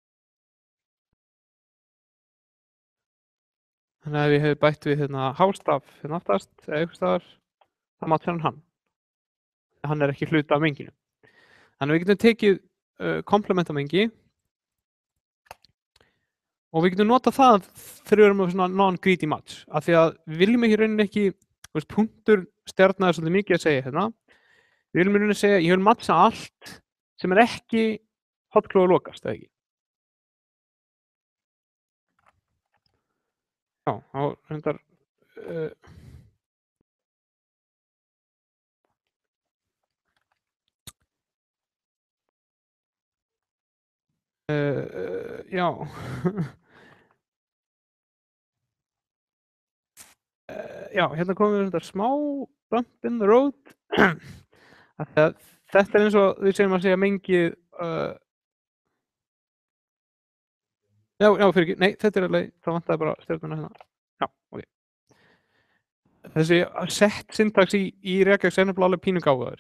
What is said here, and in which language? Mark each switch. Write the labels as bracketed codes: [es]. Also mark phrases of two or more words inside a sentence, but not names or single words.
[is] Þannig að ef ég hef bætt við hérna hástaf hérna aftast, eða eitthvað staðar, þá matcha hann. Hann er ekki hluta af menginu. Þannig að við getum tekið komplementa mengi og við getum notað það þegar við erum með svona [en] non-greedy match, [is] af því að við viljum ekki rauninni ekki, punktur stjarna er svolítið mikið að segja hérna, við viljum rauninni segja, ég vil matcha allt sem er ekki hotklófa lokast, eða ekki? Já, þá reyndar já já, hérna komum við þetta smá [en] bump in the road [is] þetta er eins og við segjum að segja mengið já, fyrir ekki, nei, þetta er alveg, það vantaði bara stjörnuna hérna, já, ok. Þessi [en] set syntax [is] í Regex er nefnilega alveg pínu gáfaður.